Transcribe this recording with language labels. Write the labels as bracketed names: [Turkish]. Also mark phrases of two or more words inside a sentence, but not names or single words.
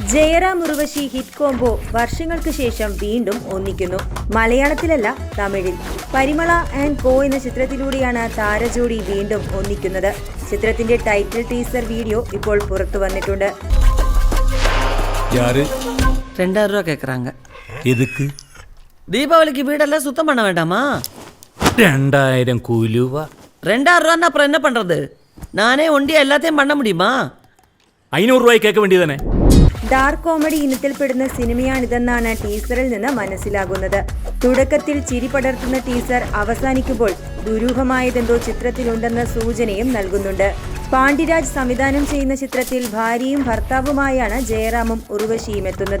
[Malayalam] ജയറാം ഉർവശി ഹിറ്റ് കോംബോ വർഷങ്ങൾക്ക് ശേഷം വീണ്ടും ഒന്നിക്കുന്നു. മലയാളത്തിലല്ല, തമിഴിൽ. പരിമള ആൻഡ് കോ എന്ന ചിത്രത്തിലൂടെയാണ് താരജോഡി വീണ്ടും ഒന്നിക്കുന്നത്. ചിത്രത്തിന്റെ ടൈറ്റിൽ ടീസർ വീഡിയോ ഇപ്പോൾ പുറത്തു വന്നിട്ടുണ്ട്. [Tamil] 2000 ரூபா கேக்குறாங்க. எதுக்கு? தீபாவளிக்கு வீடெல்லாம் சுத்தம் பண்ண வேண்டாமா? 2000 கூலிவா? 2000 ரூபான்னா அப்புறம் என்ன பண்றது? நானே ஒண்டியா எல்லாத்தையும் பண்ண முடியுமா? [Malayalam] 500 രൂപ കേൾക്ക വേണ്ടിയതന്നെ. ഡാർക്ക് കോമഡി ഇനത്തിൽപ്പെടുന്ന സിനിമയാണിതെന്നാണ് ടീസറിൽ നിന്ന് മനസ്സിലാകുന്നത്. തുടക്കത്തിൽ ചിരി പടർത്തുന്ന ടീസർ അവസാനിക്കുമ്പോൾ ദുരൂഹമായതെന്തോ ചിത്രത്തിലുണ്ടെന്ന സൂചനയും നൽകുന്നുണ്ട്. പാണ്ഡിരാജ് സംവിധാനം ചെയ്യുന്ന ചിത്രത്തിൽ ഭാര്യയും ഭർത്താവുമായാണ് ജയറാമും ഉർവശിയും എത്തുന്നത്.